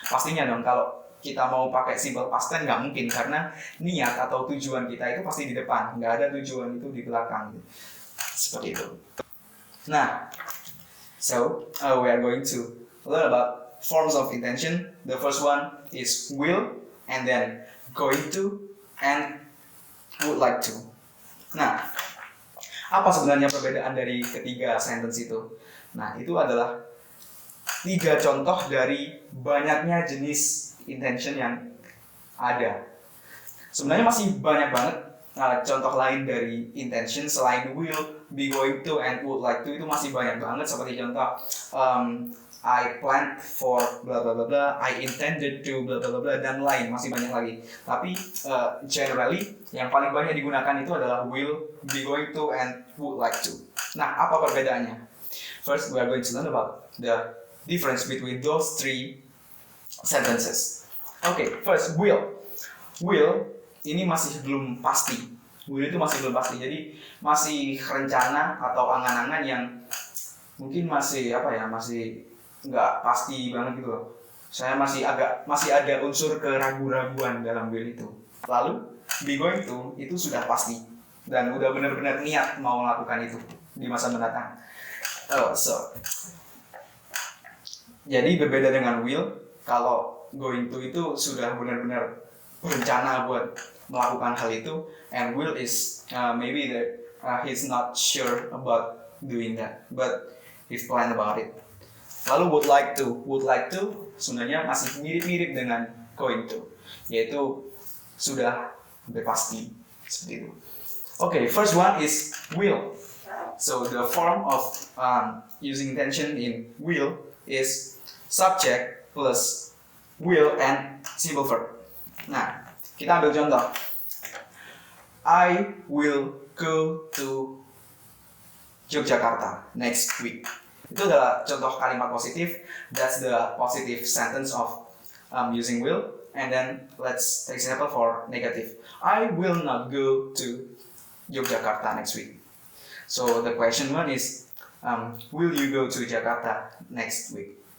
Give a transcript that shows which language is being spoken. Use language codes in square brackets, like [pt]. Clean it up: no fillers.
[id] Pastinya dong kalau kita mau pakai simple past tense nggak mungkin karena niat atau tujuan kita itu pasti di depan, nggak ada tujuan itu di belakang. Seperti itu. [en] Nah, so we are going to learn about forms of intention. The first one is will, and then going to, and would like to. [id] Nah, apa sebenarnya perbedaan dari ketiga sentence itu? Nah, itu adalah 3 contoh dari banyaknya jenis intention yang ada. Sebenarnya masih banyak banget contoh lain dari intention selain [en] will, be going to, and would like to [id] itu masih banyak banget. Seperti contoh [en] I planned for bla bla bla bla, I intended to bla bla bla, [id] dan lain masih banyak lagi. Tapi generally yang paling banyak digunakan itu adalah [en] will, be going to, and would like to. [id] Nah, apa perbedaannya? [en] First, we are going to learn about the difference between those 3 sentences. Okay, first will. [id] Will ini masih belum pasti. Will itu masih belum pasti. Jadi masih rencana atau angan-angan yang mungkin masih masih nggak pasti banget gitu loh. Saya masih ada unsur keraguan-raguan dalam will itu. Lalu be going to itu sudah pasti dan udah benar-benar niat mau melakukan itu di masa mendatang. Jadi berbeda dengan will, kalau going to itu sudah benar-benar berencana buat melakukan hal itu, [en] and will is maybe that he's not sure about doing that, but he's plan about it. [id] Lalu would like to sebenarnya masih mirip-mirip dengan going to, yaitu sudah pasti seperti itu. [en] Okay, first one is will. So the form of using intention in will is subject plus will and simple verb. [id] Nah, kita ambil contoh. [en] I will go to Yogyakarta next week. [id] Itu adalah contoh kalimat positif. [en] That's the positive sentence of using will. And then let's take example for negative. I will not go to Yogyakarta next week. So the question one is, will you go to Jakarta next week?